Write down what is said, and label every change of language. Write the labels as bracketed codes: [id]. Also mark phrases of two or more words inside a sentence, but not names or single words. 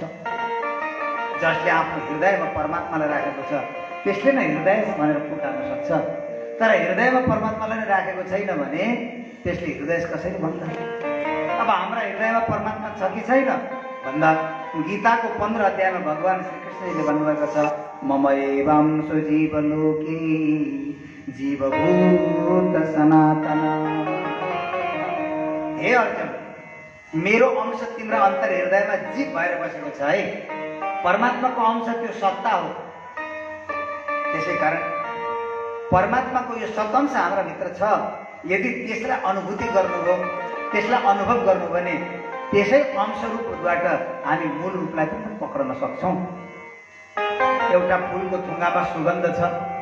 [ne] जसले आफ्नो हृदयमा परमात्मालाई राखेको छ त्यसले नै हृदयेश भनेर पुकार्न सक्छ तर हृदयमा परमात्मालाई नै राखेको छैन भने त्यसले हृदयेश कसरी भन्दा अब हाम्रा हृदयमा परमात्मा छ कि छैन भन्दा गीताको 15 अध्यायमा भगवान श्रीकृष्णले भन्नुभएको छ [sa] ममैवांशो जीवलोके जीवभूत सनातन [ne] हे अर्जुन मेरो अंश तिम्रो अन्तर हृदयमा जीव भएर बसेको छ है परमात्माको अंश त्यो सत्ता हो त्यसै कारण परमात्माको यो सतअंश हाम्रा भित्र छ यदि त्यसलाई अनुभूति गर्नु हो त्यसलाई अनुभव गर्नु भने त्यसै अंश रूपबाट हामी मूल रूपलाई पनि पक्रन सक्छौँ एउटा फुलको थुङ्गामा सुगन्ध छ